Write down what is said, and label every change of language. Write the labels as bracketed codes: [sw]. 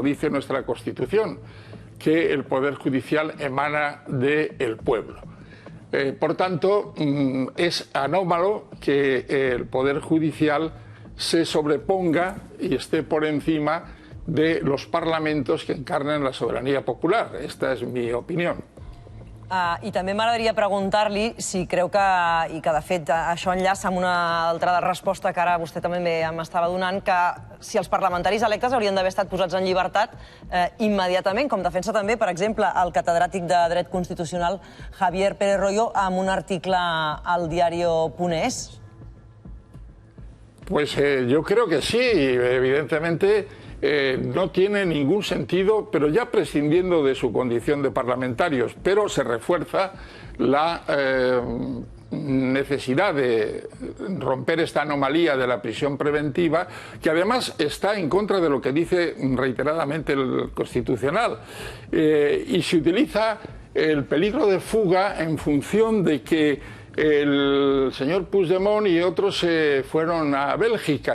[es] Lo dice nuestra Constitución, que el Poder Judicial emana del pueblo. Por tanto, es anómalo que el Poder Judicial se sobreponga y esté por encima de los parlamentos que encarnen la soberanía popular. [ca] Esta és mi opinió. I també m'agradaria preguntar-li si creu que, i que de fet això enllaça amb una altra resposta que ara vostè també m'estava donant, que si els parlamentaris electes haurien d'haver estat posats en llibertat immediatament, com defensa també, per exemple, el catedràtic de Dret Constitucional Javier Pérez Royo amb un article al diario.es. [es] Pues yo creo que sí, evidentemente. No tiene ningún sentido, pero ya prescindiendo de su condición de parlamentarios, pero se refuerza la necesidad de romper esta anomalía de la prisión preventiva, que además está en contra de lo que dice reiteradamente el Constitucional, y se utiliza el peligro de fuga en función de que el señor Puigdemont y otros se fueron a Bélgica.